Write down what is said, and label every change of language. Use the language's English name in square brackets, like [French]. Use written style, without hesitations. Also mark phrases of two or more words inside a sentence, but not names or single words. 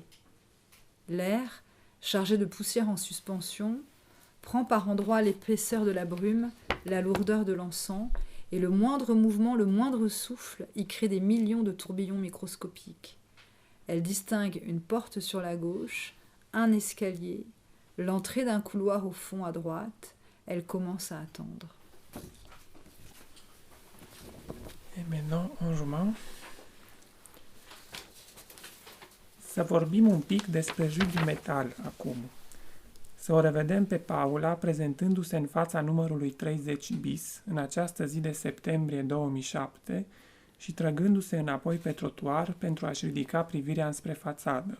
[French] L'air, chargé de poussière en suspension, prend par endroits l'épaisseur de la brume, la lourdeur de l'encens, et le moindre mouvement, le moindre souffle y crée des millions de tourbillons microscopiques. Elle distingue une porte sur la gauche, un escalier, l'entrée d'un couloir au fond à droite. Elle commence à attendre. Et maintenant, un roman. [Romanian] Să vorbim un pic despre juriul metal acum. Să o revedem pe Paula prezentându-se în fața numărului 30 bis în această zi de septembrie 2007 și trăgându-se înapoi pe trotuar pentru a-și ridica privirea înspre fațadă.